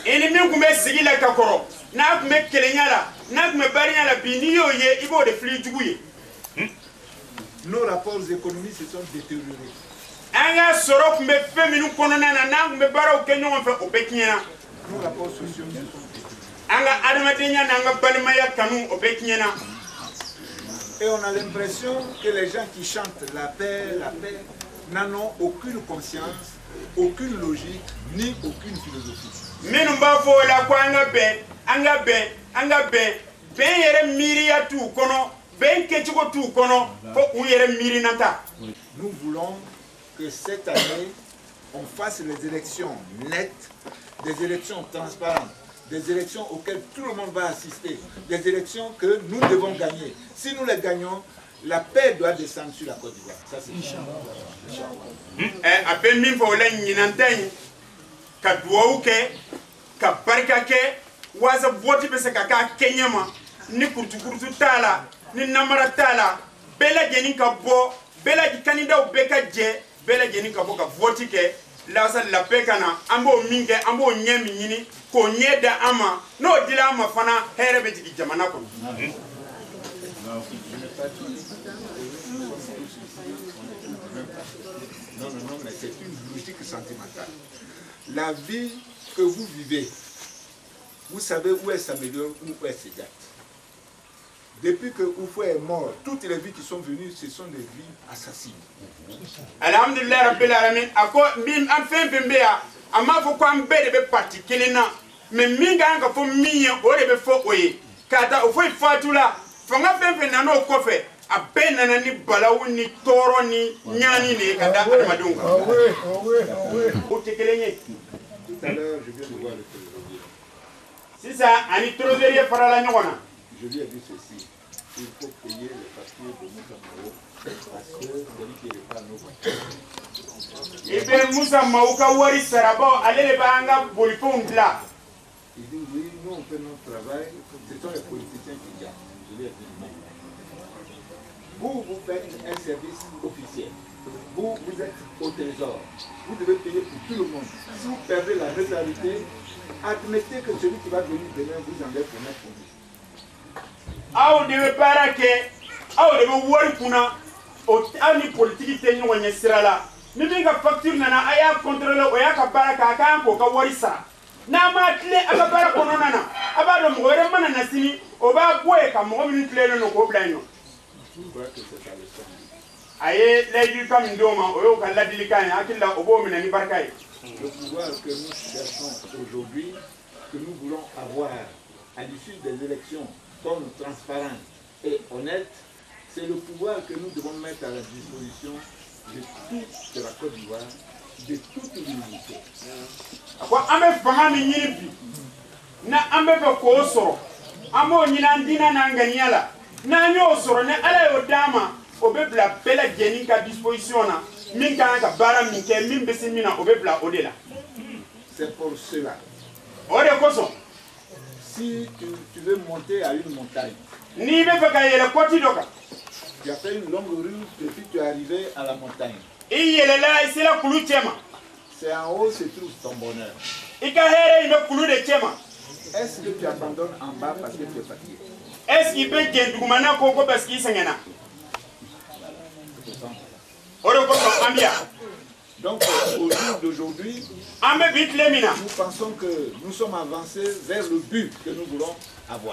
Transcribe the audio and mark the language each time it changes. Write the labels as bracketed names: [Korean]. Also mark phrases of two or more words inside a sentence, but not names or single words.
[Bambara] ini min kun bɛ sigi la ka kɔrɔ n'a kun bɛ kelenya la n'a kun bɛ barinya la bi n'i y'o ye i b'o de fili jugu ye. [French] Nos rapports économiques se sont détériorés. [Bambara] An ka sɔrɔ kun bɛ fɛn minnu kɔnɔna na n'an kun bɛ baaraw kɛ ɲɔgɔn fɛ o bɛɛ tiɲɛna. [French] Nos rapports sociaux se sont détériorés. [Bambara] An ka adamadenya n'an ka balimaya kanu o bɛɛ tiɲɛna. [French] Et on a l'impression que les gens qui chantent la paix, n'en ont aucune conscience, aucune logique, ni aucune philosophie. [Bambara] Minnu b'a fɔ o la ko an ka bɛn, an ka bɛn, an ka bɛn, bɛn yɛrɛ miiriya t'u kɔnɔ, bɛn kɛcogo t'u kɔnɔ, fo u yɛrɛ miirinata. [French] Nous voulons que cette année, on fasse les élections nettes, des élections transparentes, des élections auxquelles tout le monde va assister, des élections que nous devons gagner. Si nous les gagnons, la paix doit descendre sur la Côte d'Ivoire. Ça, c'est Inch'Allah. Après, [Bambara] min fɔ o la ɲinanta in ka duwawu kɛ ka barika kɛ waasa vote bɛ se ka k'a kɛɲɛ ma ni kurutukurutu t'a la ni namara t'a la bɛɛ lajɛlen ka bɔ bɛɛ lajɛlen kandidaw bɛɛ ka jɛ bɛɛ lajɛlen ka bɔ ka vote kɛ laasa [French] la paix [Bambara] ka na an b'o min kɛ an b'o ɲɛ min ɲini k'o ɲɛ da an ma n'o dila an ma fana hɛrɛ bɛ jigin jamana kɔnɔ. [French] Non, mais c'est une logique sentimentale. La vie que vous vivez, vous savez où elle s'améliore, où elle s'égate. Depuis que Oufou est mort, toutes les vies qui sont venues, ce sont des vies assassines. [Arabic] Alhamdulillah Rabbil Alamin, [Bambara] ako bim an fɛn fɛn bɛ yan a m'a fɔ ko an bɛɛ de bɛ parti kelen na mais min ka kan ka fɔ min ye o de bɛ fɔ o ye k'a ta o foyi fatu la fanga fɛn fɛn nana o kɔfɛ a bɛɛ nana ni balawu ni tɔɔrɔ ni ɲaani de ye ka da adamadenw kan o tɛ kelen ye. [French] Tout à l'heure, je viens de voir le trésorier. [Bambara] Sisan ani trésorier farala ɲɔgɔn na. [French] Je lui ai dit ceci, il faut payer les papiers de Moussa Mao parce que celui qui répare nos voitures. [Bambara] I bɛ Musa Mawu ka wari sarabaw ale de b'an ka bolifɛnw dilan. [French] Il dit oui, nous on fait notre travail, ce sont les politiciens qui gagnent. Je lui ai dit non. Vous, vous faites un service officiel. Vous, vous êtes au trésor. Vous devez payer pour tout le monde. Si vous perdez la neutralité, admettez que celui qui va venir demain vous enlève pour mettre pour vous. [Bambara] Aw de bɛ baara kɛ aw de bɛ wari kunna aw ni politiki tɛ ɲɔgɔn ɲɛ sira la ni min ka facture nana a y'a contrôler o y'a ka baara kɛ a kan k'o ka wari sara n'a ma tile a ka baara kɔnɔna na a b'a dɔn mɔgɔ wɛrɛ mana na sini o b'a bɔ yen ka mɔgɔ minnu tilennen don k'o bila yen nɔ. A ye ladilikan min d'o ma o y'o ka ladilikan ye hakili la o b'o minɛ ni barika ye. [French] Le pouvoir que nous cherchons aujourd'hui, que nous voulons avoir à l'issue des élections, comme transparent et honnête, c'est le pouvoir que nous devons mettre à la disposition de toute la Côte d'Ivoire, de toute l'unité. [Bambara] Ko an bɛ fanga min ɲini bi na an bɛ fɛ k'o sɔrɔ an b'o ɲini an diinɛ n'an ŋaniya la n'an y'o sɔrɔ ni Ala y'o d'an ma o bɛ bila bɛɛ lajɛlen ka disposition na min ka kan ka baara min kɛ min bɛ se min na o bɛ bila o de la. [French] C'est pour cela. [Bambara] O de kosɔn. [French] Si tu veux monter à une montagne, [Bambara] n'i bɛ fɛ ka yɛlɛ kɔti dɔ kan. [French] Tu as fait une longue route et puis tu es arrivé à la montagne. [Bambara] I yɛlɛla i sera kulu cɛ ma. [French] C'est en haut se trouve ton bonheur. [Bambara] I ka hɛrɛ in bɛ kulu de cɛ ma. [French] Est-ce que tu abandonnes en bas parce que tu es fatigué? Est-ce qu'il [Bambara] bɛ jɛn dugumana ko [French] parce qu'il [Bambara] sɛgɛnna. O de kosɔn an bɛ yan. [French] Donc au jour d'aujourd'hui, nous pensons que nous sommes avancés vers le but que nous voulons avoir.